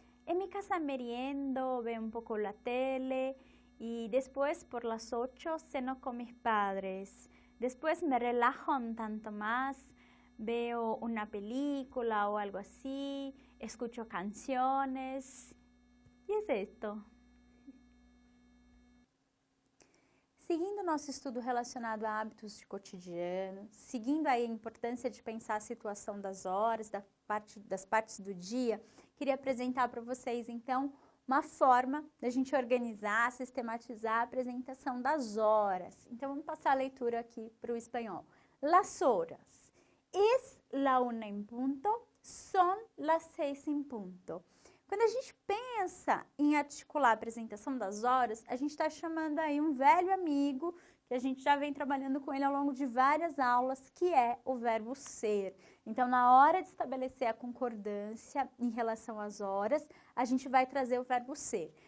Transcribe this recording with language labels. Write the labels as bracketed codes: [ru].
[es] En mi casa meriendo, veo un poco la tele y después por las 8 ceno con mis padres. Después me relajo un tanto más, veo una película o algo así, escucho canciones e é esto. [pt] Seguindo nosso estudo relacionado a hábitos de cotidiano, seguindo aí a importância de pensar a situação das horas, das partes do dia, queria apresentar para vocês, então, uma forma da gente organizar, sistematizar a apresentação das horas. Então, vamos passar a leitura aqui para o espanhol. [es] Las horas. Es la una en punto, son las 6 en punto. [pt] Quando a gente pensa em articular a apresentação das horas, a gente está chamando aí um velho amigo, que a gente já vem trabalhando com ele ao longo de várias aulas, que é o verbo ser. Então, na hora de estabelecer a concordância em relação às horas, a gente vai trazer o verbo ser.